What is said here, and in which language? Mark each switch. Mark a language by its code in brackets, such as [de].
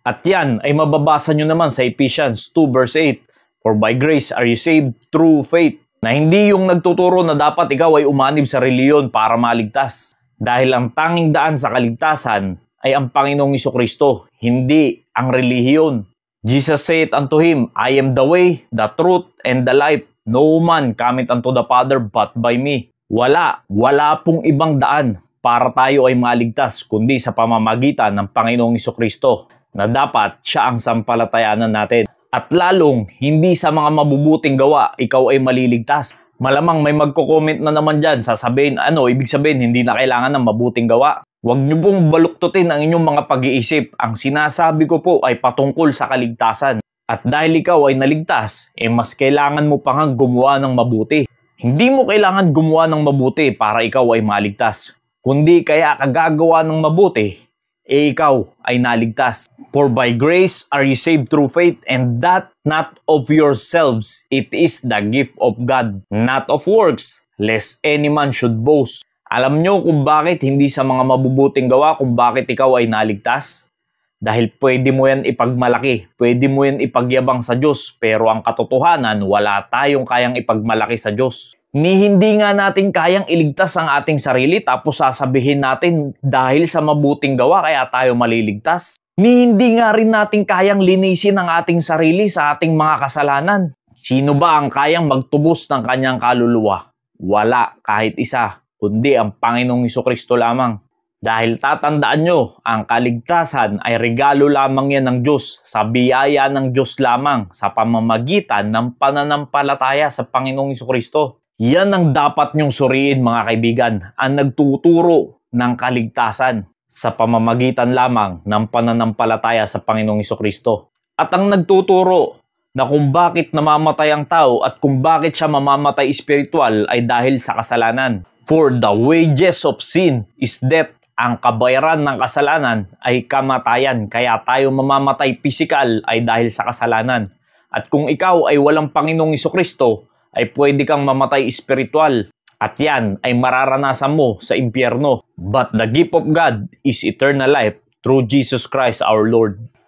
[tl] At yan ay mababasa nyo naman sa Ephesians 2 verse 8, [en] "For by grace are you saved through faith." [tl] Na hindi yung nagtuturo na dapat ikaw ay umanib sa reliyon para maligtas. Dahil ang tanging daan sa kaligtasan ay ang Panginoong Hesukristo, hindi ang relihiyon. [en] Jesus said unto him, "I am the way, the truth, and the life. No man cometh unto the Father but by me." [tl] Wala pong ibang daan para tayo ay maligtas kundi sa pamamagitan ng Panginoong Hesukristo na dapat siya ang sampalatayanan natin. At lalong, hindi sa mga mabubuting gawa, ikaw ay maliligtas. Malamang may magko-comment na naman dyan, sasabihin, ibig sabihin, hindi na kailangan ng mabuting gawa. Huwag niyo pong baluktutin ang inyong mga pag-iisip. Ang sinasabi ko po ay patungkol sa kaligtasan. At dahil ikaw ay naligtas, mas kailangan mo pa nga gumawa ng mabuti. Hindi mo kailangan gumawa ng mabuti para ikaw ay maligtas. Kundi kaya kagagawa ng mabuti, ikaw ay naligtas. [en] For by grace are you saved through faith, and that not of yourselves, it is the gift of God, not of works, lest any man should boast. [tl] Alam nyo kung bakit hindi sa mga mabubuting gawa kung bakit ikaw ay naligtas? Dahil pwede mo yan ipagmalaki, pwede mo yan ipagyabang sa Diyos, pero ang katotohanan, wala tayong kayang ipagmalaki sa Diyos. Hindi nga natin kayang iligtas ang ating sarili tapos sasabihin natin dahil sa mabuting gawa kaya tayo maliligtas. Hindi nga rin natin kayang linisin ang ating sarili sa ating mga kasalanan. Sino ba ang kayang magtubos ng kanyang kaluluwa? Wala kahit isa, kundi ang Panginoong Hesukristo lamang. Dahil tatandaan nyo, ang kaligtasan ay regalo lamang yan ng Diyos, sa biyaya ng Diyos lamang, sa pamamagitan ng pananampalataya sa Panginoong Hesukristo. Yan ang dapat nyong suriin mga kaibigan, ang nagtuturo ng kaligtasan sa pamamagitan lamang ng pananampalataya sa Panginoong Hesukristo. At ang nagtuturo na kung bakit namamatay ang tao at kung bakit siya mamamatay espiritual ay dahil sa kasalanan. [en] For the wages of sin is death. [tl] Ang kabayaran ng kasalanan ay kamatayan, kaya tayo mamamatay pisikal ay dahil sa kasalanan. At kung ikaw ay walang Panginoong Hesukristo, ay pwede kang mamatay espiritual. At yan ay mararanasan mo sa impyerno. [en] But the gift of God is eternal life through Jesus Christ our Lord.